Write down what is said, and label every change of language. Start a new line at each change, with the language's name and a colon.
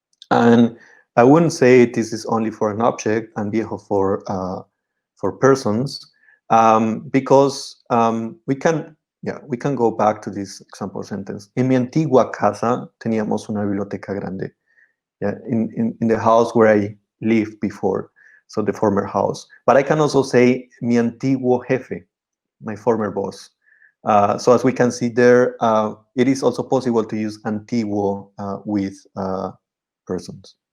English: And I wouldn't say this is only for an object and viejo for persons, because we can go back to this example sentence.
Spanish: En mi antigua casa teníamos una biblioteca grande.
English: Yeah, in the house where I lived before, so the former house. But I can also say
Spanish: mi antiguo jefe,
English: my former boss. So as we can see there, it is also possible to use antiguo with persons.